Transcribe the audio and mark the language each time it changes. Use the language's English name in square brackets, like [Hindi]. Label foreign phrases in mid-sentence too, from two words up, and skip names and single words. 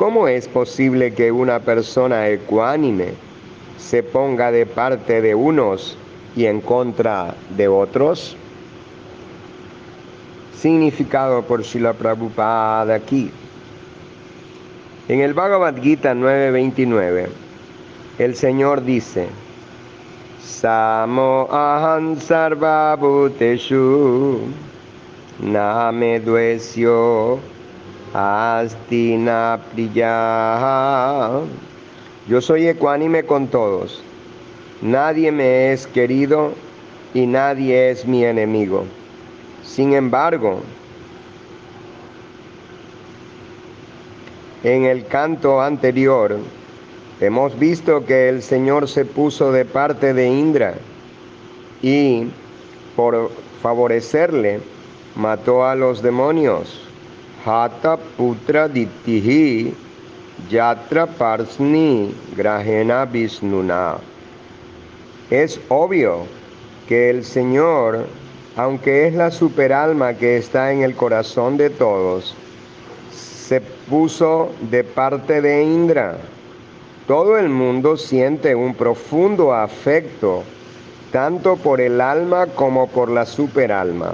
[Spanish] ¿Cómo es posible que una persona ecuánime se ponga de parte de unos y en contra de otros? Significado por Srila Prabhupada aquí. En el Bhagavad Gita 9.29, el Señor dice: [Sanskrit] Samo aham sarva bhuteshu name dvesyo asti na priya. [Spanish] Yo soy ecuánime con todos. Nadie me es querido y nadie es mi enemigo. Sin embargo, en el canto anterior hemos visto que el Señor se puso de parte de Indra y, por favorecerle, mató a los demonios. [Sanskrit] Hata putra dittihi yatra parsni grahena visnuna. [Spanish] Es obvio que el Señor, aunque es la superalma que está en el corazón de todos, se puso de parte de Indra. Todo el mundo siente un profundo afecto, tanto por el alma como por la superalma.